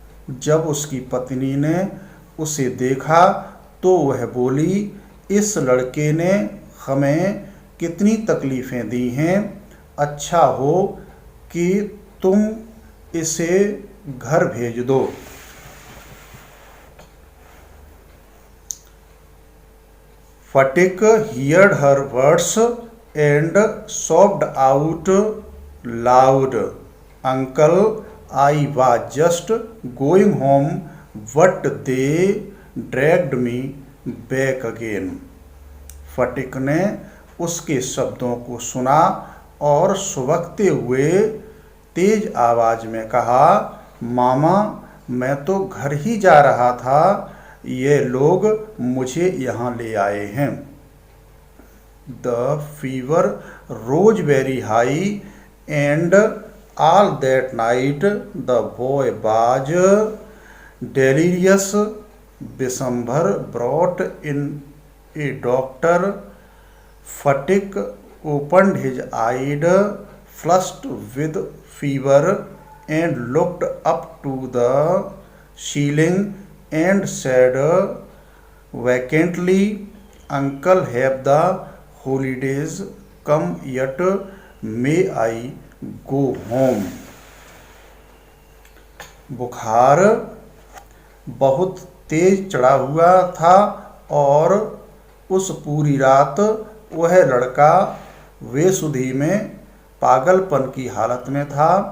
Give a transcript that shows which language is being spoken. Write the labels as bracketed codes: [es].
[hi] जब उसकी पत्नी ने उसे देखा तो वह बोली, इस लड़के ने हमें कितनी तकलीफ़ें दी हैं, अच्छा हो कि तुम इसे घर भेज दो। [en] Phatik heard her words and sobbed out loud. Uncle, I was just going home, but they dragged me back again. [hi] फटिक ने उसके शब्दों को सुना और सुबकते हुए तेज आवाज में कहा, मामा, मैं तो घर ही जा रहा था, ये लोग मुझे यहाँ ले आए हैं। [en] The fever rose very high and all that night the boy was delirious. Vishambhar brought in a doctor. Fatik opened his eyes, flushed with fever, and looked up to the ceiling and said vacantly, Uncle, have the holidays come yet? May I go home? [hi] बुखार बहुत तेज चढ़ा हुआ था और उस पूरी रात वह लड़का बेसुधी में पागलपन की हालत में था।